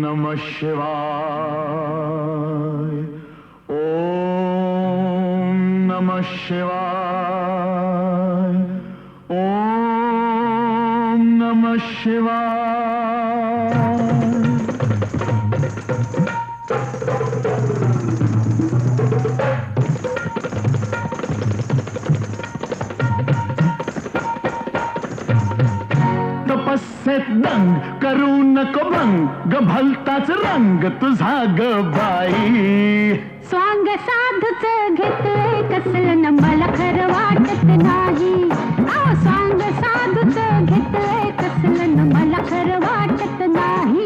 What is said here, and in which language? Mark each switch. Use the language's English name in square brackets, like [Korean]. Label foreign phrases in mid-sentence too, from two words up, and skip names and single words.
[Sanskrit] शिवाय ओम नमः शिवाय ओम नमः शिवाय [Marathi] तपस्येत दंग करू नको भंग भलताच रंग तुझा ग बाई स्वांग साधूच घेतलंय कसलं न मला खरं वाटत नाही स्वांग साधूच घेतलंय कसलं न मला खरं वाटत नाही